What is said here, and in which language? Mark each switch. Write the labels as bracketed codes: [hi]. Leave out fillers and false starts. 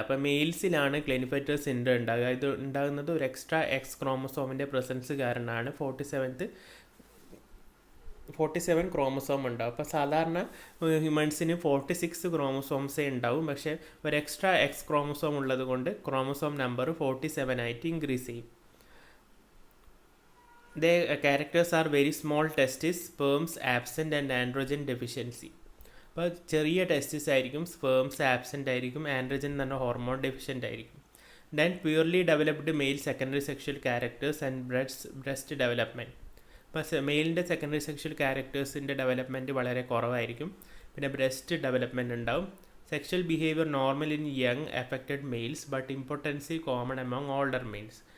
[ml] അപ്പോൾ മെയിൽസിലാണ് ക്ലിനിഫെറ്റർ സിൻഡ്രം ഉണ്ടാകുക. ഇത് ഉണ്ടാകുന്നത് ഒരു എക്സ്ട്രാ എക്സ് ക്രോമസോമിൻ്റെ പ്രസൻസ് കാരണമാണ്. 47 ക്രോമസോം ഉണ്ടാവും. അപ്പോൾ സാധാരണ ഹ്യൂമൻസിന് 46 ക്രോമസോംസേ ഉണ്ടാവും. പക്ഷേ ഒരു എക്സ്ട്രാ എക്സ് ക്രോമസോം ഉള്ളത് കൊണ്ട് ക്രോമസോം നമ്പർ 47 ആയിട്ട് ഇൻക്രീസ് ചെയ്യും. [en] The characters are very small testes, sperms absent and androgen deficiency. [ml] അപ്പോൾ ചെറിയ ടെസ്റ്റിസ് ആയിരിക്കും, സ്പേംസ് ആബ്സെൻ്റ് ആയിരിക്കും, ആൻഡ്രോജൻ എന്ന് പറഞ്ഞാൽ ഹോർമോൺ ഡെഫിഷ്യൻ്റ് ആയിരിക്കും. [en] Then purely developed male secondary sexual characters and breast development. [ml] അപ്പോൾ മെയിലിൻ്റെ സെക്കൻഡറി സെക്ഷൽ ക്യാരക്ടേഴ്സിൻ്റെ ഡെവലപ്മെൻറ്റ് വളരെ കുറവായിരിക്കും. പിന്നെ ബ്രസ്റ്റ് ഡെവലപ്മെൻറ്റ് ഉണ്ടാവും. [en] Sexual behaviour normal in young affected males but impotency common among older males.